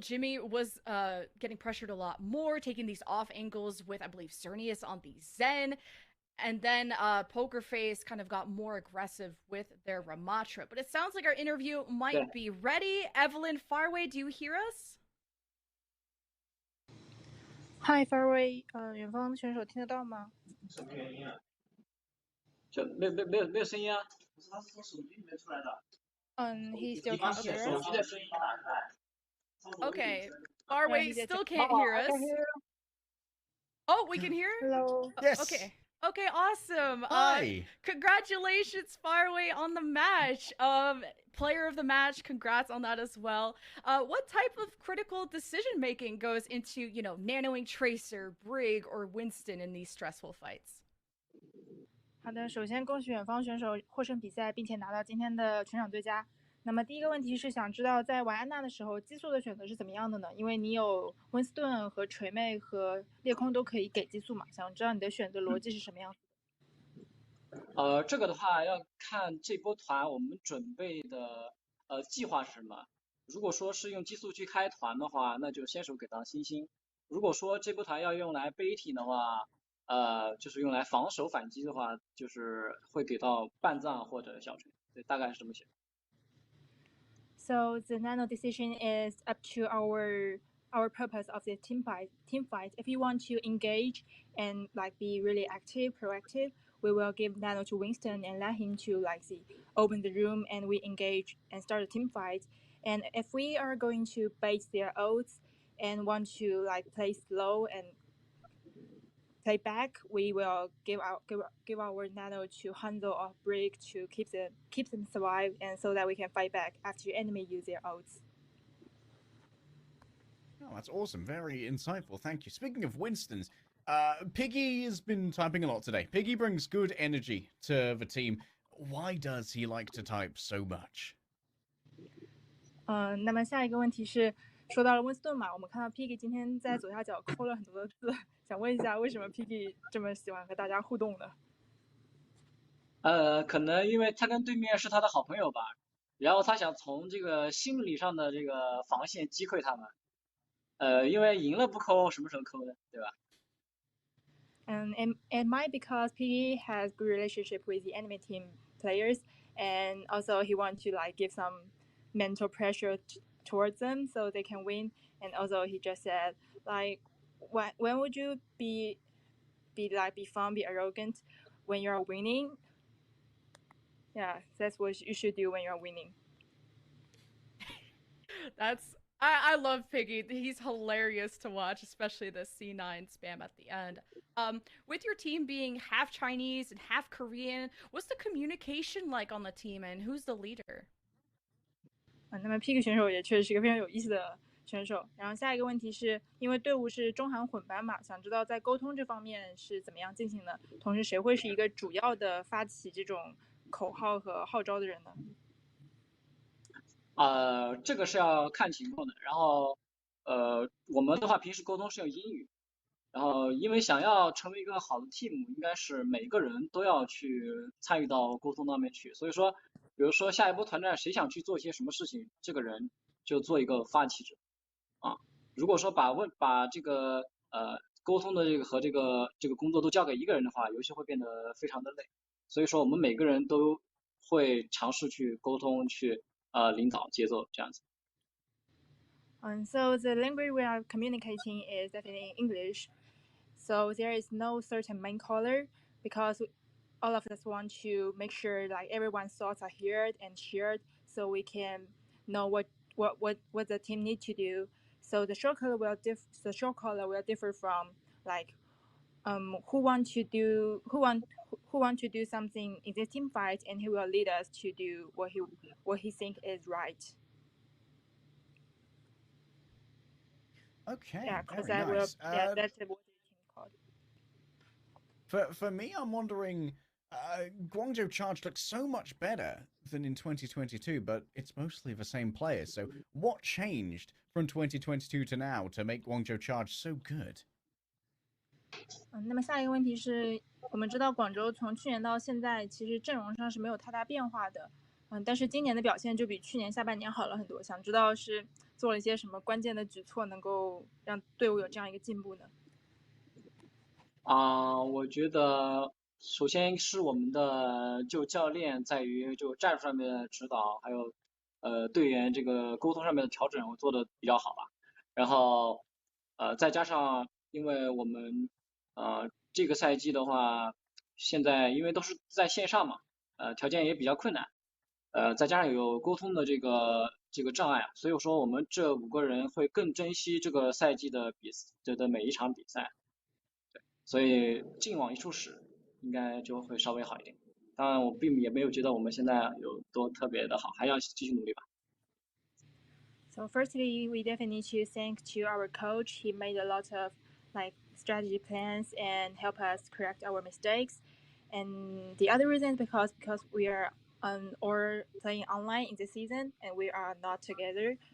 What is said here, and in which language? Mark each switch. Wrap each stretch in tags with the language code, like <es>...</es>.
<en>Jimmy was getting pressured a lot more, taking these off angles with, I believe, Cernius on the Zen. And then Poker Face kind of got more aggressive with their Ramatra. But it sounds like our interview might be ready. Evelyn, Farway, do you hear us? Hi,</en> <zh>Farway，远方选手听得到吗？什么原因啊？就没有声音啊？不是，他是从手机里面出来的。</zh> <en>He still</en> <zh>你把</zh> <en>can't hear</en> <zh>手</zh> <en>us.</en> <zh>机的声音打开。</zh> <en>Okay, Farway still can't hear us. Oh, we can hear? Hello. Yes. Okay, awesome. Hi. Congratulations, Farway, on the match. Player of the match, congrats on that as well. What type of critical decision making goes into, nanoing Tracer, Brig, or Winston in these stressful fights?</en> <zh>好的，首先恭喜远方选手获胜比赛，并且拿到今天的全场最佳。那么第一个问题是想知道，在玩安娜的时候，激素的选择是怎么样的呢？因为你有温斯顿和锤妹和裂空都可以给激素嘛，想知道你的选择逻辑是什么样子的。这个的话要看这波团我们准备的计划是什么。如果说是用激素去开团的话，那就先手给到星星。如果说这波团要用来背体的话，就是用来防守反击的话，就是会给到半藏或者小锤，对，大概是这么写。</zh> <en>So the nano decision is up to our purpose of the team fight. If you want to engage and be really active, proactive, we will give nano to Winston and let him to open the room and we engage and start a team fight. And if we are going to bait their ults and want to play slow and play back, we will give our nano to Hanzo or Brick to keep them survive, and so that we can fight back after enemy use their ults. Oh, that's awesome. Very insightful. Thank you. Speaking of Winston's, Piggy has been typing a lot today. Piggy brings good energy to the team. Why does he like to type so much?</en> <zh>那么下一个问题是，说到了温斯顿嘛，我们看到 Piggy 今天在左下角抠了很多的字，想问一下，为什么 Piggy 这么喜欢和大家互动呢？可能因为他跟对面是他的好朋友吧，然后他想从这个心理上的这个防线击溃他们。因为赢了不抠，什么时候抠呢？对吧？</zh> <en>And it might because Piggy has good relationship with the enemy team players, and also he wants to like give some mental pressure towards them so they can win. And also he just said like, when would you be fun, be arrogant when you're winning? Yeah, that's what you should do when you're winning. I love Piggy. He's hilarious to watch, especially the C9 spam at the end. With your team being half Chinese and half Korean, what's the communication like on the team, and who's the leader?</en> <zh>那么 Pig 选手也确实是一个非常有意思的选手。然后下一个问题是因为队伍是中韩混班嘛，想知道在沟通这方面是怎么样进行的，同时谁会是一个主要的发起这种口号和号召的人呢？这个是要看情况的。然后，我们的话平时沟通是用英语。然后，因为想要成为一个好的 team，应该是每一个人都要去参与到沟通那边去。所以说，比如说下一波团战谁想去做一些什么事情，这个人就做一个发起者啊。如果说把这个沟通的这个和这个工作都交给一个人的话，游戏会变得非常的累。所以说我们每个人都会尝试去沟通，去领导节奏这样子。</zh> <en>So the language we are communicating is definitely English. So there is no certain main caller because all of us want to make sure like everyone's thoughts are heard and shared, so we can know what the team need to do. So the short caller will differ from like who want to do something in this team fight, and he will lead us to do what he think is right. Okay, Yeah, because very that nice. will that's what the team called. For me, I'm wondering, Guangzhou Charge looks so much better than in 2022, but it's mostly the same players. So what changed from 2022 to now to make Guangzhou Charge so good?</en> <zh>那么下一个问题是我们知道广州从去年到现在其实阵容上是没有太大变化的，但是今年的表现就比去年下半年好了很多，想知道是做了一些什么关键的举措能够让队伍有这样一个进步呢？我觉得首先是我们的教练在于战术上面的指导，还有队员这个沟通上面的调整，我做的比较好吧。然后再加上因为我们这个赛季的话，现在因为都是在线上嘛，条件也比较困难，再加上有沟通的这个障碍，所以说我们这5个人会更珍惜这个赛季的每一场比赛。所以劲往一处使，应该就会稍微好一点。当然，我也没有觉得我们现在有多特别的好，还要继续努力吧。</zh> <en>So firstly, we definitely need to thank to our coach. He made a lot of like strategy plans and help us correct our mistakes. And the other reason is because we are or playing online in the season and we are not together.</en>